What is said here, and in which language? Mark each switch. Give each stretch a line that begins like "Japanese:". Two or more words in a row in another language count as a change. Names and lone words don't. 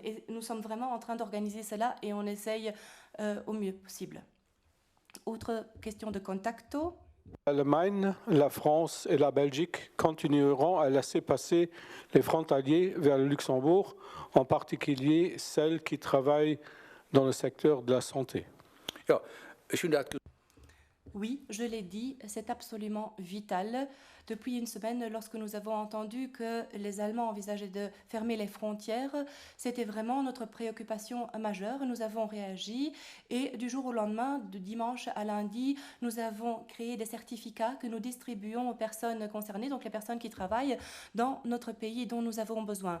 French: Et nous sommes vraiment en train d'organiser cela et on essaye au mieux possible. Autre question de contacto. L'Allemagne, la France et la Belgique continueront à laisser passer les frontaliers vers le Luxembourg, en particulier celles qui travaillent dans le secteur de la santé.
Dutch: Ja, is inderdaad.
French: Oui, je l'ai dit, c'est absolument vital. Depuis une semaine, lorsque nous avons entendu que les Allemands envisageaient de fermer les frontières, c'était vraiment notre préoccupation majeure. Nous avons réagi et du jour au lendemain, de dimanche à lundi, nous avons créé des certificats que nous distribuons aux personnes concernées, donc les personnes qui travaillent dans notre pays dont nous avons besoin.